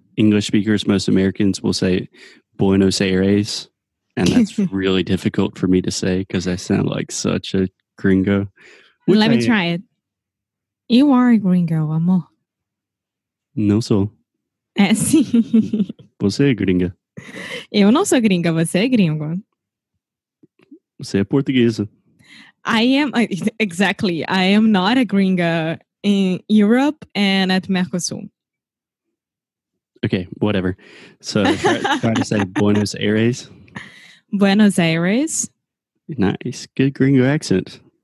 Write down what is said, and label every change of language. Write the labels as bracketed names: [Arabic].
[English] English speakers, most Americans will say Buenos Aires. And that's really difficult for me to say because I sound like such a gringo. Let me try it. You are a gringo, amor. [Portuguese] Não sou. É sim. Você é gringa. Eu não sou gringa, você é gringo. Você é portuguesa. [English] Exactly. I am not a gringa in Europe and at Mercosur. Okay, whatever. So try to say Buenos Aires. Buenos Aires. Nice. Good gringo accent.